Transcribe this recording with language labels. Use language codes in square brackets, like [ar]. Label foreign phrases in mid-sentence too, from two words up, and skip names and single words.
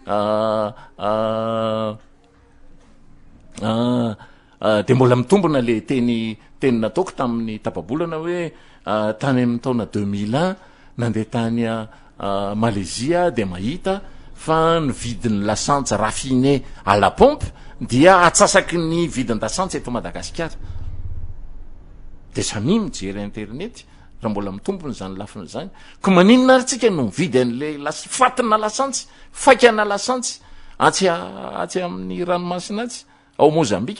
[mg] de mbola mitombona le teny nataoko tamin'ny tapabolana hoe tany amin'ny taona 2001 nandeha tany Malaisie de mahita fa ny vidin'ny lasantsy raffiné [fr] à la pompe [mg] dia atsasaky ny vidiny lasantsy eto Madagasikara. De samy mijery internet raha mbola mitombony zany lafiny zany, ko maninona ary tsika no mividy an'le fatina lasantsy, fakana lasantsy atsy amin'ny ranomasina atsy ao Mozambika.